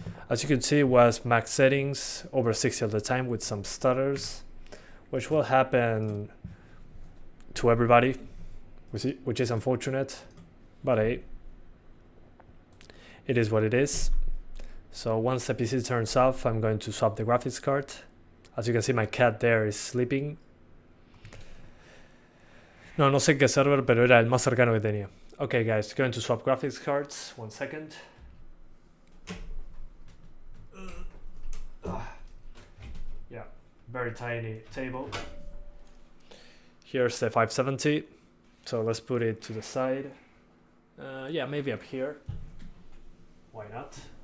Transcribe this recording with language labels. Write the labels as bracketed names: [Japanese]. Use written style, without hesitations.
[English] As you can see, it was max settings, over 60 at the time with some stutters, which will happen to everybody, which is unfortunate, but hey, it is what it is. So once the PC turns off, I'm going to swap the graphics card. As you can see, my cat there is sleeping. [Spanish] No sé qué server, pero era el más cercano que tenía. [English] Okay guys, going to swap graphics cards, 1 second. Yeah, very tiny table. Here's the 570, so let's put it to the side. Yeah, maybe up here. Why not?